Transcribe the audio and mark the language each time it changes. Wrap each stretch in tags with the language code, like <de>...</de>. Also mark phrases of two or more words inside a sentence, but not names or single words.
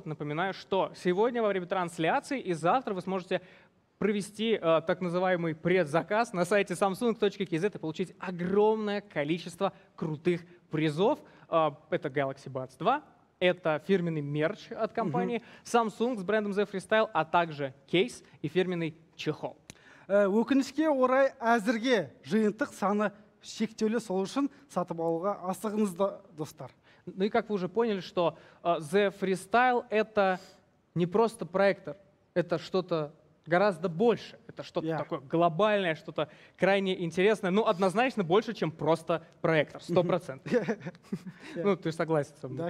<ru>Напоминаю, что сегодня во время трансляции и завтра вы сможете провести так называемый предзаказ на сайте samsung.kz и получить огромное количество крутых призов. Это Galaxy Buds 2. Это фирменный мерч от компании Samsung с брендом Z Freestyle, а также кейс и фирменный чехол.</ru> <kk>Өкінішке орай әзірге жиынтық саны шектеулі, сол үшін сатып алуға асығыңызды, достар.</kk> <ru>Ну и как вы уже поняли, что Z Freestyle — это не просто проектор, это что-то гораздо больше. Это что-то такое глобальное, что-то крайне интересное. Ну, однозначно больше, чем просто проектор, 100%. Ну, ты согласен со мной?</ru>